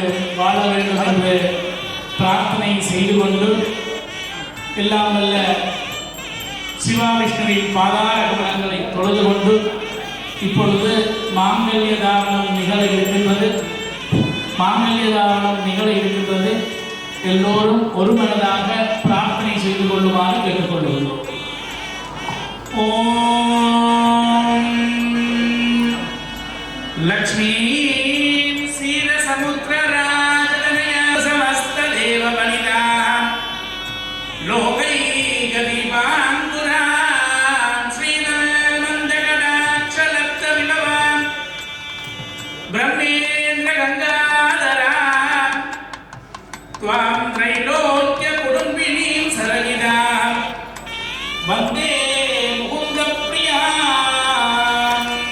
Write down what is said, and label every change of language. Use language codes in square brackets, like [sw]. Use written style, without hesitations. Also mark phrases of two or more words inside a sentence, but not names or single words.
[ta] வாழ வேண்டும் என்று பிரார்த்தனை செய்து கொண்டு எல்லாம் வல்ல சிவாவிஷ்ணுவின் பாதார கமலங்களை தொழுது கொண்டு இப்பொழுது மாங்கல்ய தாரணம் நிகழ இருக்கின்றது. எல்லோரும் ஒரு மனதாக பிரார்த்தனை செய்து கொள்ளுமாறு கேட்டுக்கொள்கிறோம். [sa] ओम् लक्ष्मी क्षीरसमुद्रराजतनया समस्तदेववनिता लोकैकदीपाङ्कुरां श्रीमन्दकटाक्षलब्धविभवां ब्रह्मेन्द्रगङ्गाधरां त्वां त्रैलोक्यकुटुम्बिनीं सरगिदां वन्दे मुकुन्दप्रियाम्.